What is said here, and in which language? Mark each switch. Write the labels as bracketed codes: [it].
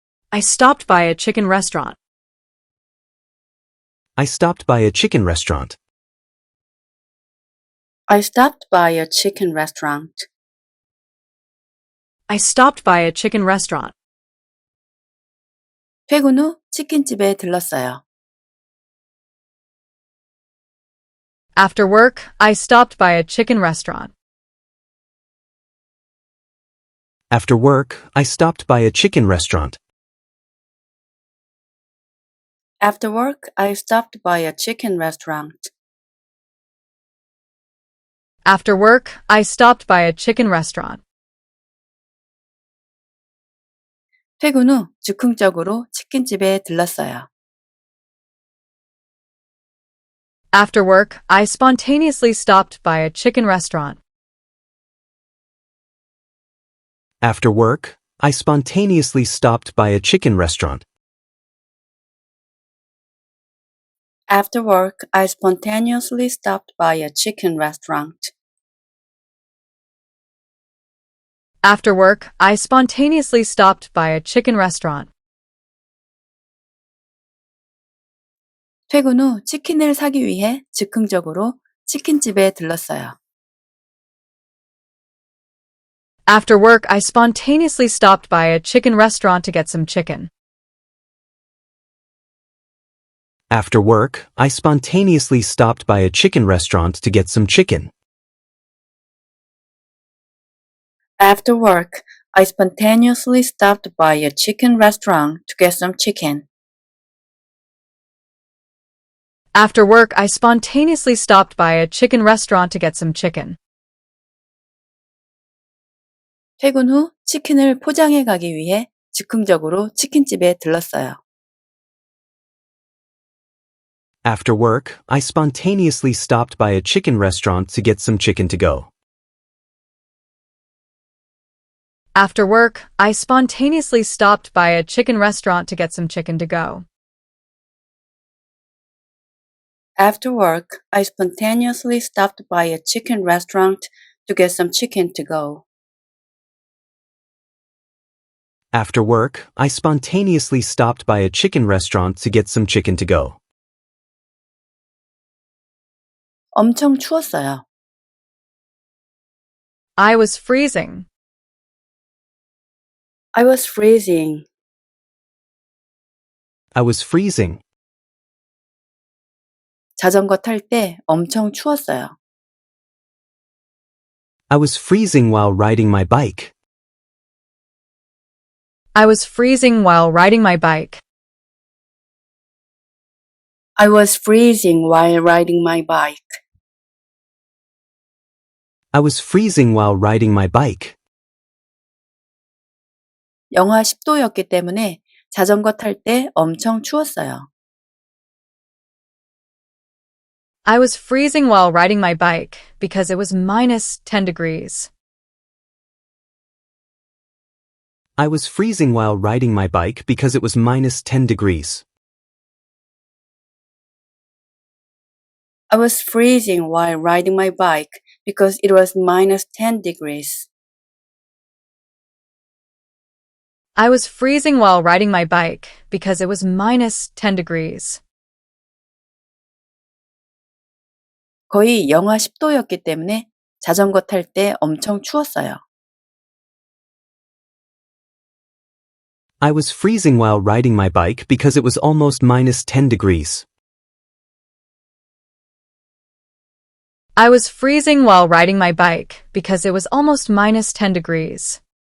[en] I stopped by a chicken restaurant. I stopped by a chicken restaurant. I stopped by a chicken restaurant. I stopped by a chicken restaurant. [ko] 퇴근 후 치킨집에 들렀어요. [en] After work, I stopped by a chicken restaurant. After work, I stopped by a chicken restaurant. After work, I stopped by a chicken restaurant. After work, I stopped by a chicken restaurant. [ko] 퇴근 후 즉흥적으로 치킨집에 들렀어요. [en] After work, I spontaneously stopped by a chicken restaurant. After work, I spontaneously stopped by a chicken restaurant. After work, I spontaneously stopped by a chicken restaurant. After work, I spontaneously stopped by a chicken restaurant. [ko] 퇴근 후 치킨을 사기 위해 즉흥적으로 치킨집에 들렀어요. [en] After work, I spontaneously stopped by a chicken restaurant to get some chicken. After work, I spontaneously stopped by a chicken restaurant to get some chicken. After work, I spontaneously stopped by a chicken restaurant to get some chicken. After work, I spontaneously stopped by a chicken restaurant to get some chicken. [ko] 퇴근 후 치킨을 포장해 가기 위해 즉흥적으로 치킨집에 들렀어요. [en] After work, I spontaneously stopped by a chicken restaurant to get some chicken to go. After work, I spontaneously stopped by a chicken restaurant to get some chicken to go. After work, I spontaneously stopped by a chicken restaurant to get some chicken to go. After work, I spontaneously stopped by a chicken restaurant to get some chicken to go. [ko] 엄청 추웠어요. [en] I was freezing. I was freezing. I was freezing. [ko] 자전거 탈 때 엄청 추웠어요. [en] I was freezing while riding my bike. I was freezing while riding my bike. I was freezing while riding my bike. I was freezing while riding my bike. [ko] 영하 10도였기 때문에 자전거 탈 때 엄청 추웠어요. [en] I was freezing while riding my bike because it was minus 10 degrees. I was freezing while riding my bike because it was minus 10 degrees. I was freezing while riding my bike because it was minus 10 degrees. I was freezing while riding my bike because it was minus 10 degrees. [ko] 거의 영하 10도였기 때문에 자전거 탈 때 엄청 추웠어요. [en] I was freezing while riding my bike because it was almost minus 10 degrees. I was freezing while riding my bike because it was almost minus 10 degrees.